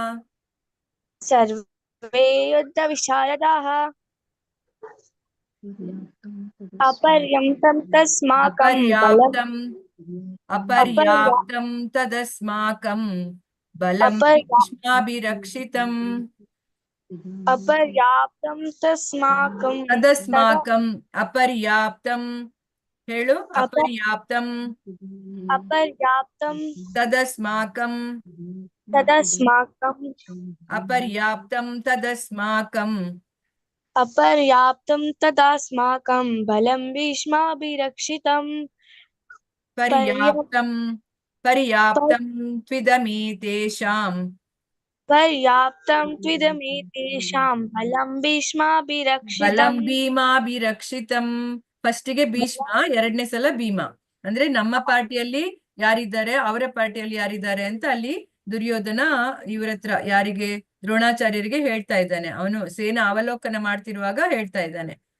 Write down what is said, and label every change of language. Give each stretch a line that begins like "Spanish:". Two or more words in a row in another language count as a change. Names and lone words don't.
Sanskrit: सर्वे युद्धविशारदाः अपर्याप्तं तदस्माकं बलं भीष्माभिरक्षितम् अपर्याप्तं
Kannada: अपर्याप्तं ಹೇಳು.
Sanskrit: ಅಪರ್ಯಾಪ್ತಂ ತದಸ್ಮಾಕಂ अपर्याप्तं तदास्माकं बलं भीष्माभिरक्षितम् पर्याप्तं त्विदमेतेषां बलं
Kannada: ಭೀಮಾಭಿರಕ್ಷಿತಂ. ಫಸ್ಟಿಗೆ ಭೀಷ್ಮ, ಎರಡನೇ ಸಲ ಭೀಮ. ಅಂದ್ರೆ ನಮ್ಮ ಪಾರ್ಟಿಯಲ್ಲಿ ಯಾರಿದ್ದಾರೆ, ಅವರ ಪಾರ್ಟಿಯಲ್ಲಿ ಯಾರಿದ್ದಾರೆ ಅಂತ ಅಲ್ಲಿ ದುರ್ಯೋಧನ ಇವ್ರ ಹತ್ರ ಯಾರಿಗೆ, ದ್ರೋಣಾಚಾರ್ಯರಿಗೆ ಹೇಳ್ತಾ ಇದ್ದಾನೆ. ಅವನು ಸೇನಾ ಅವಲೋಕನ ಮಾಡ್ತಿರುವಾಗ ಹೇಳ್ತಾ ಇದ್ದಾನೆ.